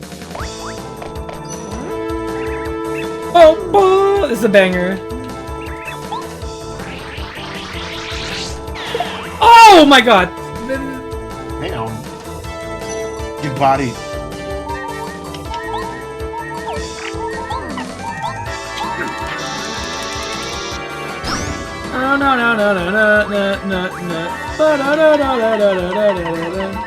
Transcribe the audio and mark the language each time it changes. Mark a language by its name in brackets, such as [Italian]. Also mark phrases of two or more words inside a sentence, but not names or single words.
[English] Oh, this is a banger. Oh my god! Damn. Get bodied. Oh no no no no no no no no. Ba-da-da-da-da-da-da-da-da-da.